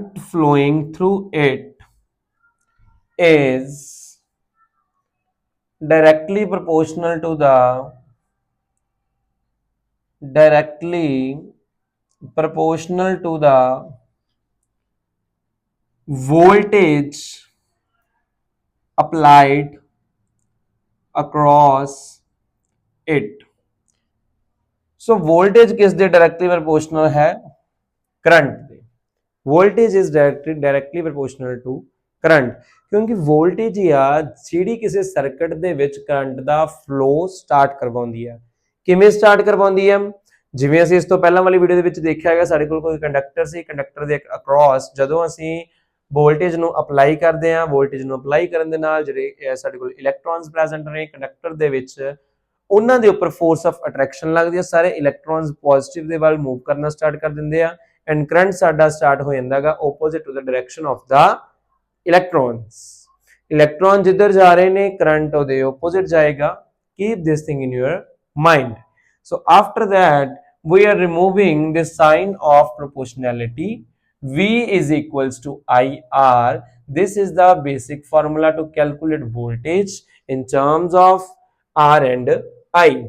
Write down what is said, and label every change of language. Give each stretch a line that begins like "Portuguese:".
English: flowing through it is directly proportional to the voltage applied across it।
Punjabi: So voltage किस दे directly proportional है? Current दे।
English: voltage is directly proportional to current
Punjabi: क्योंकि voltage या ਜਿਹੜੀ ਕਿਸੇ circuit ਦੇ ਵਿੱਚ current ਦਾ flow start ਕਰਵਾਉਂਦੀ ਹੈ। ਕਿਵੇਂ ਸਟਾਰਟ ਕਰਵਾਉਂਦੀ ਹੈ? ਜਿਵੇਂ ਅਸੀਂ ਇਸ ਤੋਂ ਪਹਿਲਾਂ ਵਾਲੀ ਵੀਡੀਓ ਦੇ ਵਿੱਚ ਦੇਖਿਆ ਹੈਗਾ, ਸਾਡੇ ਕੋਲ ਕੋਈ ਕੰਡਕਟਰ ਸੀ, ਕੰਡਕਟਰ ਦੇ ਅਕ੍ਰੋਸ ਜਦੋਂ ਅਸੀਂ ਵੋਲਟੇਜ ਨੂੰ ਅਪਲਾਈ ਕਰਦੇ ਹਾਂ, ਵੋਲਟੇਜ ਨੂੰ ਅਪਲਾਈ ਕਰਨ ਦੇ ਨਾਲ ਜਿਹੜੇ ਸਾਡੇ ਕੋਲ ਇਲੈਕਟ੍ਰੋਨਸ ਪ੍ਰੈਜ਼ੈਂਟ ਨੇ ਕੰਡਕਟਰ ਦੇ ਵਿੱਚ, ਉਹਨਾਂ ਦੇ ਉੱਪਰ ਫੋਰਸ ਆਫ ਅਟਰੈਕਸ਼ਨ ਲੱਗਦੀ ਹੈ, ਸਾਰੇ ਇਲੈਕਟ੍ਰੋਨਸ ਪੋਜ਼ਿਟਿਵ ਦੇ ਵੱਲ ਮੂਵ ਕਰਨਾ ਸਟਾਰਟ ਕਰ ਦਿੰਦੇ ਆ ਐਂਡ ਕਰੰਟ ਸਾਡਾ ਸਟਾਰਟ ਹੋ ਜਾਂਦਾ ਹੈਗਾ
English: Opposite to the direction of ਦਾ electrons.
Punjabi: Electron ਜਿੱਧਰ ਜਾ ਰਹੇ ਨੇ ਕਰੰਟ ਉਹਦੇ ਆਪੋਜ਼ਿਟ ਜਾਏਗਾ।
English: Keep this thing in your mind. So after that we are removing the sign of proportionality. V is equals to IR. This is the basic formula to calculate voltage in terms of R and I.